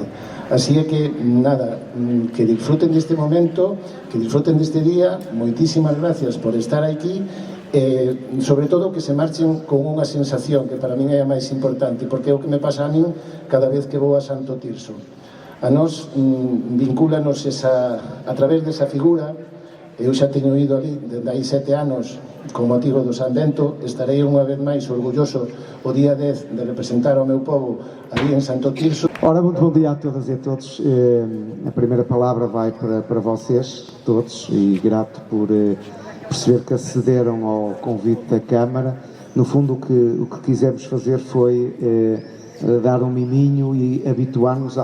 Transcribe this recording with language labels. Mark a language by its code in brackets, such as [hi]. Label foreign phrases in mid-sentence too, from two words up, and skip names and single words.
[gl] Así é que, nada, que disfruten deste momento, que disfruten deste día, moitísimas gracias por estar aquí e, sobre todo, que se marchen con unha sensación que para min é a máis importante, porque é o que me pasa a min cada vez que vou a Santo Tirso. A nós vincúlanos a través desa figura. Eu xa teño ido ali desde hai 7 anos con motivo do San Bento, estarei unha vez máis orgulloso o día 10 de representar ao meu povo ali en Santo Tirso. [pt] Ora, muito bom dia a todas e a todos. A primeira palavra vai para vocês, todos, e grato por perceber que acederam ao convite da Câmara. No fundo, o que quisemos fazer foi dar um miminho e habituar-nos.